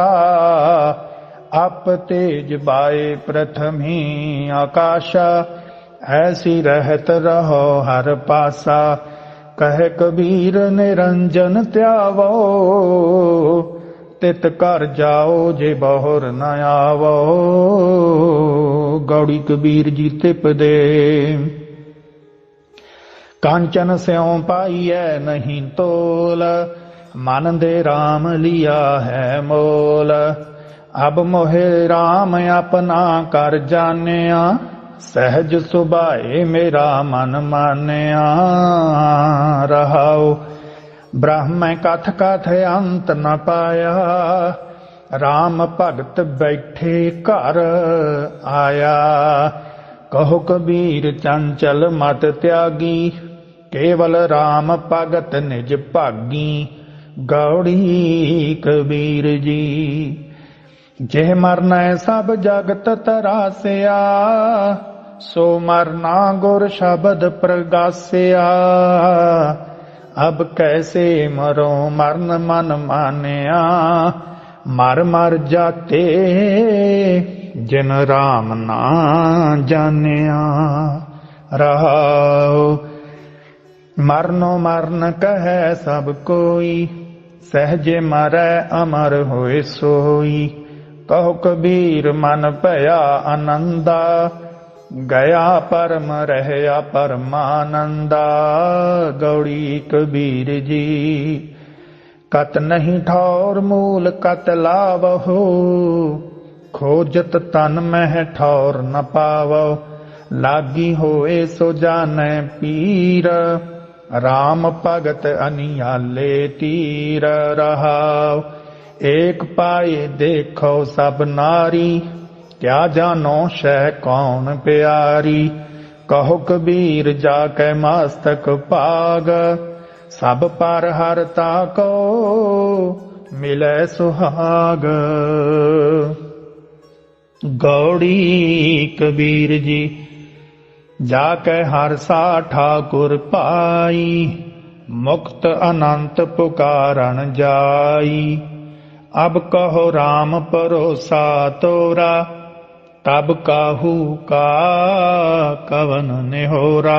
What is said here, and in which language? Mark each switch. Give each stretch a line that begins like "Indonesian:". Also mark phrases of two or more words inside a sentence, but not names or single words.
Hindi: अप तेज बाए प्रथमी आकाशा, ऐसी रहत रहो हर पासा। कह कबीर निरंजन त्यावो, तित कर जाओ जे बहुर न आवो। गौड़ी कबीर जी तिप दे। कांचन स्यों पाइयै नहीं तोल, मन दे राम लिया है मोल। अब मोहे राम अपना कर जानिया, सहज सुभाए मेरा मन मानिया। रहाओ ब्रह्म कथ कथ अंत न पाया, राम भगत बैठे घर आया। कहो कबीर चंचल मत त्यागी, केवल राम भगत निज भागी। गौड़ी कबीर जी। जे मरना सब जगत तरासिया, सो मरना गुर शब्द प्रगासिया। अब कैसे मरो मरण मन मानिया, मर मर जाते जिन राम ना जानिया। रहाओ मरनो मरण कहे सब कोई, सहजे मरै अमर होए सोई। कहो कबीर मन भया आनंदा, गया परम रहया परमानंदा। गौड़ी कबीर जी। कत नहीं ठौर मूल कत लावहो, खोजत तन मह ठौर न पावो। लागी होए सो जानै पीर, राम भगत अनियाले तीर। रहाओ एक पाए देखो सब नारी, क्या जानो शह कौन प्यारी। कहो कबीर जाकै मस्तक पाग, सब पर हरता को मिलै सुहाग। गौड़ी कबीर जी। जाकै हरसा ठाकुर पाई, मुक्त अनंत पुकारन जाई। अब कहो राम परोसा तोरा, तब काहू का कवन निहोरा।